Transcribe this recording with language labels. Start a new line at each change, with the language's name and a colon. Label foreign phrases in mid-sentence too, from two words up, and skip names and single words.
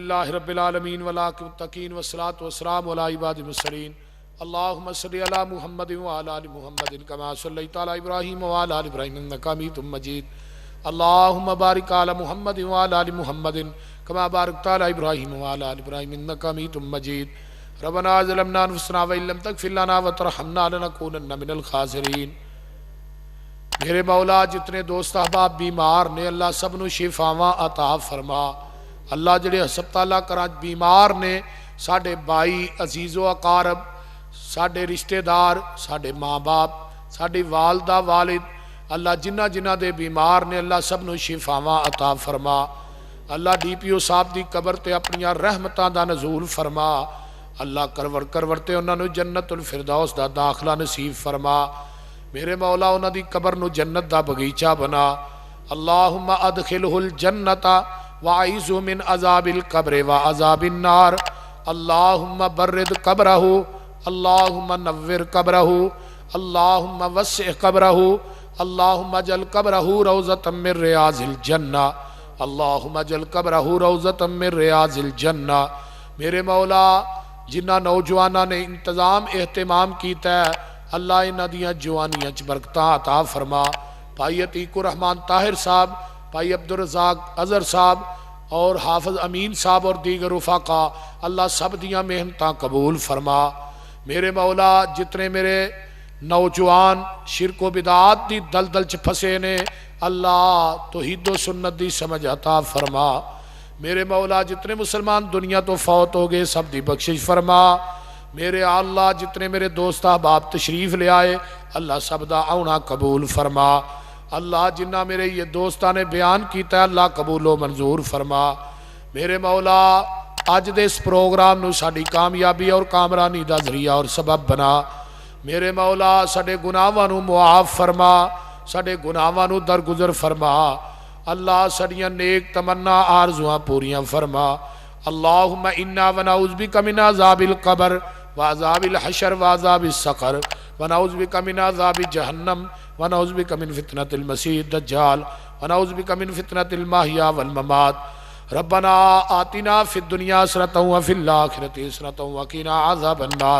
Arabic: للہ رب العالمین والعاقبۃ للمتقین والصلاۃ والسلام علی عباد المرسلین اللہم صلی علی محمد وعلی آل محمد کما صلیت علی ابراہیم وعلی آل ابراہیم انک حمید مجید اللہم بارک علی محمد وعلی آل محمد کما بارکت علی ابراہیم وعلی آل ابراہیم انک حمید مجید ربنا ظلمنا انفسنا وان لم تغفر لنا وترحمنا لنکونن من الخاسرین۔
Punjabi: میرے مولا جتنے دوست احباب بیمار نے اللہ سب نو شفاواں عطا فرما۔ اللہ جڑے ہسپتالاں کراں بیمار نے ساڈے بھائی عزیز و اقارب ساڈے رشتہ دار ساڈے ماں باپ ساڈی والدہ والد اللہ جنہ جنہ دے بیمار نے اللہ سب نو شفاواں عطا فرما۔ اللہ ڈی پی او صاحب دی قبر تے اپنیاں رحمتاں دا نزول فرما۔ اللہ کرور تے انہاں نو جنت الفردوس دا داخلہ نصیب فرما۔ میرے مولا انہاں دی قبر نو جنت دا بغیچہ بنا۔
Arabic: اللہم ادخلہ الجنت وعیذ من عذاب القبر وعذاب النار۔ اللہم برد قبرہ اللہم نور قبرہ اللہم وسع قبرہ اللہم اجعل قبرہ روضۃ من ریاض الجنہ اللہم اجعل قبرہ روضۃ من ریاض الجنہ۔
Punjabi: میرے مولا جنہ نوجوانہ نے انتظام اہتمام کیتا ہے اللہ انہاں دیاں جوانیاں چ برکتاں عطا فرما۔ بھائی عتیق الرحمن طاہر صاحب بھائی عبدالرزاق اظہر صاحب اور حافظ امین صاحب اور دیگر رفقا اللہ سب دیاں محنتاں قبول فرما۔ میرے مولا جتنے میرے نوجوان شرک و بدعات دی دلدل چ پھسے نے اللہ توحید و سنت دی سمجھ عطا فرما۔ میرے مولا جتنے مسلمان دنیا تو فوت ہو گئے سب دی بخشش فرما۔ میرے اللہ جتنے میرے دوست احباب تشریف لے آئے اللہ سب دا آنا قبول فرما۔ اللہ جنہ میرے یہ دوستاں نے بیان کیتا ہے اللہ قبول و منظور فرما۔ میرے مولا اج دے اس پروگرام نو ساڈی کامیابی اور کامرانی دا ذریعہ اور سبب بنا۔ میرے مولا ساڈے گناہاں نو معاف فرما ساڈے گناہاں نو درگزر فرما۔ اللہ ساڈیاں نیک تمنا آرزواں پوریاں فرما۔
Arabic: اللہم انا ونعوذ بک من عذاب القبر وعذاب الحشر وعذاب السقر ونعوذ بک من عذاب جہنم ونعوذ بک من فتنة المسیح الدجال ونعوذ بک من فتنة المحیا والممات۔ ربنا آتنا فی الدنیا حسنۃ وفی الآخرۃ حسنۃ وقنا عذاب النار۔